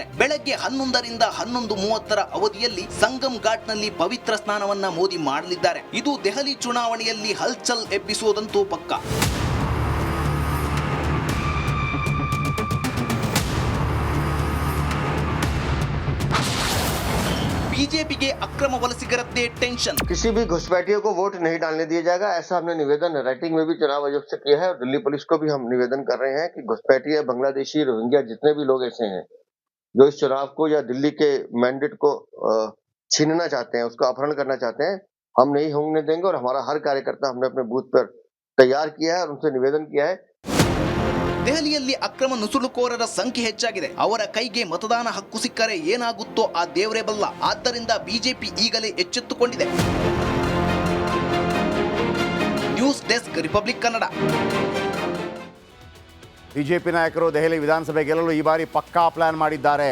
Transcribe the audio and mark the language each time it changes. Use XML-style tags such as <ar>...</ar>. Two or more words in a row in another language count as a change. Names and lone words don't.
<kn>ಬೆಳಗ್ಗೆ 11ರಿಂದ 11:30ರ ಅವಧಿಯಲ್ಲಿ ಸಂಗಮ್ ಘಾಟ್ನಲ್ಲಿ ಪವಿತ್ರ ಸ್ನಾನವನ್ನ ಮೋದಿ ಮಾಡಲಿದ್ದಾರೆ. ಇದು ದೆಹಲಿ ಚುನಾವಣೆಯಲ್ಲಿ ಹಲ್ಚಲ್ ಎಬ್ಬಿಸುವುದಂತೂ ಪಕ್ಕ. ಬಿಜೆಪಿಗೆ ಅಕ್ರಮ ವಲಸಿಗರದ್ದೇ ಟೆನ್ಷನ್.</kn> <hi>किसी भी घुसपैठियों को वोट नहीं डालने दिया जाएगा, ऐसा हमने निवेदन राइटिंग में भी चुनाव आयोग से किया है और दिल्ली पुलिस को भी हम निवेदन कर रहे हैं कि घुसपैठिया, बांग्लादेशी, रोहिंग्या जितने भी लोग ऐसे हैं जो इस चुनाव को या दिल्ली के मैंडेट को छीनना चाहते हैं, उसका अपहरण करना चाहते हैं, हम नहीं होने देंगे। और हमारा हर कार्यकर्ता हमने अपने बूथ पर तैयार किया है और उनसे निवेदन किया है।</hi> <kn>ದೆಹಲಿಯಲ್ಲಿ ಅಕ್ರಮ ನುಸುಳುಕೋರರ ಸಂಖ್ಯೆ ಹೆಚ್ಚಾಗಿದೆ. ಅವರ ಕೈಗೆ ಮತದಾನ ಹಕ್ಕು ಸಿಕ್ಕರೆ ಏನಾಗುತ್ತೋ ಆ ದೇವರೇ ಬಲ್ಲ. ಆದ್ದರಿಂದ ಬಿಜೆಪಿ ಈಗಲೇ ಎಚ್ಚೆತ್ತುಕೊಂಡಿದೆ.</kn> <en>news desk,</en> <kn>ರಿಪಬ್ಲಿಕ್ ಕನ್ನಡ. ಬಿಜೆಪಿ ನಾಯಕರು ದೆಹಲಿ ವಿಧಾನಸಭೆ ಗೆಲ್ಲಲು ಈ ಬಾರಿ ಪಕ್ಕಾ ಪ್ಲಾನ್ ಮಾಡಿದ್ದಾರೆ.</kn>